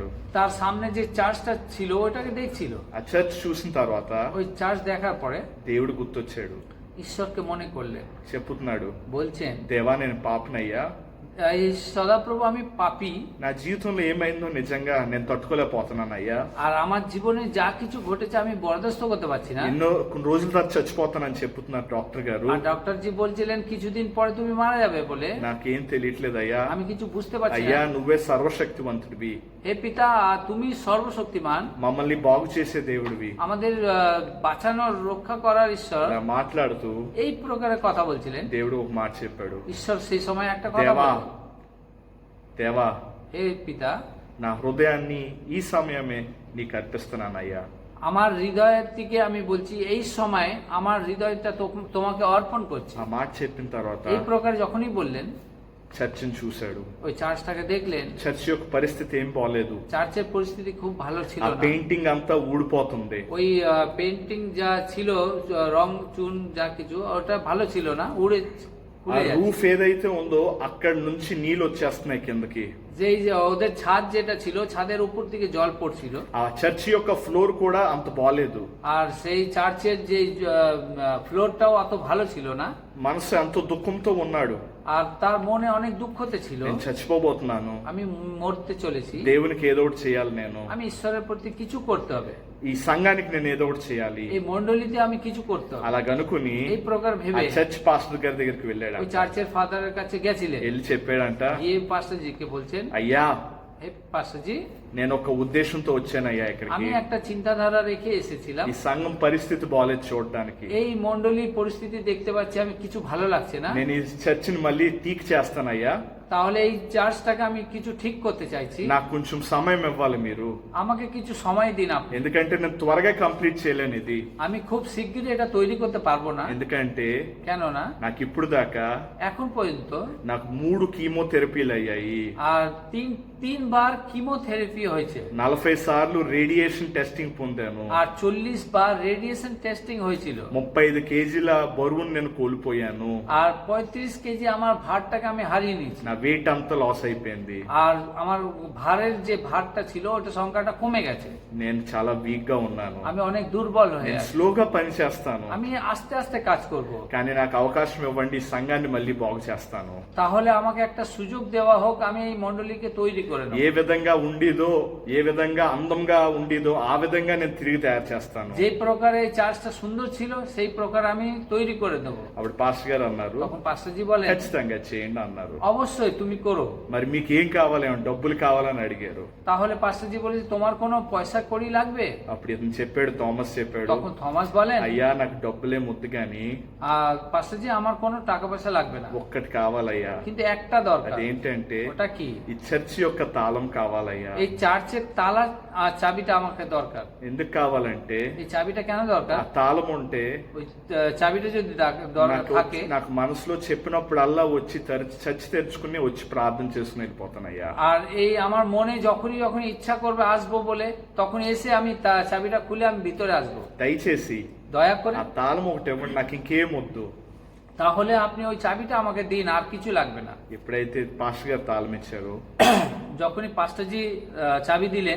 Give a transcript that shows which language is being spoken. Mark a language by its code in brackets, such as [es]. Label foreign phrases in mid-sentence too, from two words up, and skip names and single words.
[bn] তার সামনে যে চার্চটা ছিল ওটাকে দেখছিল। [te] ఆ చర్చ్ చూసిన తర్వాత [bn] ওই চার্চ দেখার পরে [te] దేవుడు గుర్తొచ్చాడు. [bn] ঈশ্বরকে মনে করলেন, [te] చెప్పుతున్నాడు, [bn] বলছেন, [te] దేవా నేను పాపనయ్యా, [bn] এই সদাপ্রভু আমি পাপী, [te] నా జీవితంలో ఏమైందో నిజంగా నేను తట్టుకోలేకపోతున్నానయ్యా. [bn] আর আমার জীবনে যা কিছু ঘটেছে আমি বরদাস্ত করতে পারছি না। [te] ఎన్నో కొన్ని రోజుల తర్వాత చచ్చిపోతానని చెప్తున్నారు డాక్టర్ గారు. [bn] আর ডক্টরজি বলছিলেন কিছুদিন পরে তুমি মারা যাবে বলে। [te] నాకేం తెలియట్లేదయ్యా. [bn] আমি কিছু বুঝতে পারছি [te] అయ్యా [bn] না। [te] నువ్వే సర్వశక్తివంతుడివి, [bn] হে পিতা, তুমি সর্বশক্তিমান, [te] మమ్మల్ని బాగు చేసే దేవుడివి [bn] আমাদের বাঁচানোর রক্ষা করার ঈশ্বর। [te] అలా మాట్లాడుతూ [bn] এই প্রকারের কথা বলছিলেন। [te] దేవుడు ఒక మాట చెప్పాడు, [bn] ঈশ্বর সেই সময় একটা কথা [te] దేవా [bn] বললেন, [te] దేవా [bn] হে পিতা, [te] నా హృదయాన్ని ఈ సమయమే నీకు అర్పిస్తున్నానయ్యా। [bn] আমার হৃদয়ের দিকে আমি বলছি, এই সময় আমার হৃদয়টা তোমাকে অর্পণ করছি। [te] ఆ మాట చెప్పిన తర్వాత [bn] এই প্রকার যখনই বললেন, [te] చర్చిని చూశాడు। [bn] ওই চার্চটাকে দেখলেন, [te] చర్చ్ యొక్క పరిస్థితి ఏం బాలేదు, [bn] চার্চের পরিস্থিতি খুব ভালো ছিল [te] ఆ [bn] না। [te] పెయింటింగ్ అంతా ఊడిపోతుంది, [bn] ওই পেন্টিং যা ছিল, রং চুন যা কিছু, ওটা ভালো ছিল না, [te] ఆ [bn] খুলে যাচ্ছে। [te] రూఫ్ ఏదైతే ఉందో అక్కడి నుంచి నీళ్ళు వచ్చేస్తున్నాయి కిందకి। [bn] যে ওদের ছাদ যেটা ছিল, ছাদের উপর থেকে জল পড়ছিল। [te] ఆ చర్చ్ యొక్క ఫ్లోర్ కూడా అంత బాలేదు, [bn] আর সেই চার্চের যে ফ্লোরটাও অত ভালো ছিল না। [te] మనసు ఎంతో దుఃఖంతో ఉన్నాడు। [bn] আর তার মনে অনেক দুঃখতে ছিল, [te] నేను చచ్చిపోబోతున్నాను, [bn] আমি মরতে চলেছি, [te] దేవునికి ఏదో ఒకటి చేయాలి, నేను [bn] আমি ঈশ্বরের প্রতি কিছু করতে হবে, [te] ఈ సంఘానికి నేను ఏదో ఒకటి చేయాలి [bn] এই মন্ডলীতে আমি কিছু করতে হবে। [te] అలాగనుకుని [bn] এই প্রকার [te] ఆ [bn] ভেবে [te] చర్చ్ పాస్టర్ గారి దగ్గరికి వెళ్ళాడు। [bn] ওই চার্চের ফাদারের কাছে গেছিলেন, [te] వెళ్ళి చెప్పాడంట, [bn] গিয়ে পাস্টারজিকে বলছেন, [te] అయ్యా [bn] হে পাস্টারজি, [te] నేను ఒక ఉద్దేశంతో వచ్చానయ్యా [bn] আমি [te] ఇక్కడికి, [bn] একটা চিন্তাধারা রেখে এসেছিলাম। [te] ఈ సంఘం పరిస్థితి బాలేదు చూడడానికి, [bn] এই মন্ডলীর পরিস্থিতি দেখতে পাচ্ছি, আমি কিছু ভালো লাগছে না। [te] నేను ఈ చర్చిని మళ్ళీ తీక్ చేస్తానయ్యా, [bn] তাহলে এই চার্চটাকে আমি কিছু ঠিক করতে চাইছি, [te] నాకు కొంచెం సమయం ఇవ్వాలి మీరు, [bn] আমাকে কিছু সময় দিন আপনি। [te] ఎందుకంటే నేను త్వరగా కంప్లీట్ చేయలేను ఇది, [bn] আমি খুব শিগগিরই এটা তৈরি করতে পারবো না। [te] ఎందుకంటే [bn] কেননা [te] నాకు ఇప్పుడు దాకా [bn] এখন পর্যন্ত [te] నాకు 3 కీమోథెరపీలు అయ్యాయి, [bn] আর তিনবার কিমোথেরাপি হয়েছে, [te] 40 సార్లు [en] radiation testing [te] పొందాను, [bn] আর 40 বার [en] radiation testing [bn] হয়েছিল, [te] 35 కేజీల బరువును నేను కోల్పోయాను, [bn] আর 35 কেজি আমার ভারটাকে আমি হারিয়ে নিয়েছি, [te] నా వెయిట్ అంతా లాస్ అయిపోయింది, [bn] আর আমার ভারের যে ভারটা ছিল ওটা সংখ্যাটা কমে গেছে, [te] నేను చాలా వీక్ గా ఉన్నాను, [bn] আমি অনেক দুর্বল হয়ে [te] నేను [bn] আছি, [te] స్లోగా పని చేస్తాను, [bn] আমি আস্তে আস্তে কাজ করব। [te] కానీ నాకు అవకాశం ఇవ్వండి, ఈ సంఘాన్ని మళ్ళీ బాగు చేస్తాను। [bn] তাহলে আমাকে একটা সুযোগ দেওয়া হোক, আমি এই মণ্ডলীকে তৈরি করে নেব। [te] ఏ విధంగా ఉండేదో, ఏ విధంగా అందంగా ఉండేదో ఆ విధంగా నేను తిరిగి తయారు చేస్తాను। [bn] যে প্রকারে এই চার্চটা সুন্দর ছিল সেই প্রকার আমি তৈরি করে দেবো। [te] అప్పుడు పాస్టర్ గారు అన్నారు, [bn] তখন পাস্টারজি বলেন, [te] ఖచ్చితంగా చేయండి అన్నారు। [bn] অবশ্যই তুমি করো। [te] మరి మీకు ఏం కావాలి, ఏమన్నా డబ్బులు కావాలని అడిగారు। [bn] তাহলে পাস্টারজি বলে, তোমার কোনো পয়সা কড়ি লাগবে? [te] అప్పుడు ఇతను చెప్పాడు, థామస్ చెప్పాడు, [bn] তখন থমাস বলেন, [te] అయ్యా నాకు డబ్బులే ముద్దు గాని [bn] পাস্টারজি আমার কোনো টাকা পয়সা লাগবে না, [te] ఒక్కటి కావాలయ్యా, [bn] কিন্তু একটা দরকার। [te] అదేంటంటే [bn] ওটা কি? [te] ఈ చర్చి యొక్క తాళం కావాలయ్యా। [bn] এই চার্চের তালা চাবিটা আমাকে দরকার। [te] ఎందుకు కావాలంటే [bn] এই চাবিটা কেন [te] ఆ [bn] দরকার? [te] తాళం ఉంటే [bn] ওই চাবিটা যদি দরকার থাকে, [te] నాకు మనసులో చెప్పినప్పుడల్లా వచ్చి చర్చి తెరుచుకుని వచ్చి ప్రార్థన చేసుకుని వెళ్ళిపోతానయ్యా। [bn] আর এই আমার মনে যখনই ইচ্ছা করবে আসবো বলে, তখন এসে আমি চাবিটা খুলে আমি ভিতরে আসবো। [te] దయచేసి [bn] দয়া করে [te] ఆ తాళం ఒకటి ఇవ్వండి, నాకు ఇంకేం వద్దు। [bn] তাহলে আপনি ওই চাবিটা আমাকে দিন, আর কিছু লাগবে না। [te] ఎప్పుడైతే పాస్టర్ గారు తాళం ఇచ్చారో [bn] যখনই পাস্টারজি চাবি দিলেন,